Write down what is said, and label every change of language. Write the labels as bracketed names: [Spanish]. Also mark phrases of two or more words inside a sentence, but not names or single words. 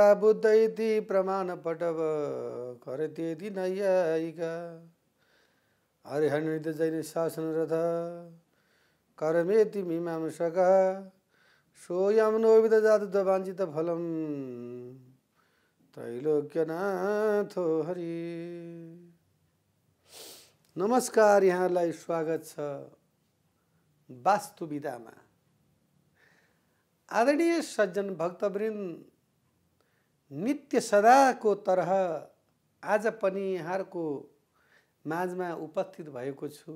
[Sanskrit] बुद्ध इति प्रमाणपटव करतेति नैयायिका हरिहरनृत्य जैन शासनरथ कर्मेति मीमांसका सोऽयं नो विदधातु फलं त्रैलोक्यनाथो हरि। [Nepali] नमस्कार, यहाँलाई स्वागत छ वास्तुविधामा। आदरणीय सज्जन भक्तवृन्द, नित्य सदाको तरह आज पनि यहाँहरूको माझमा उपस्थित भएको छु।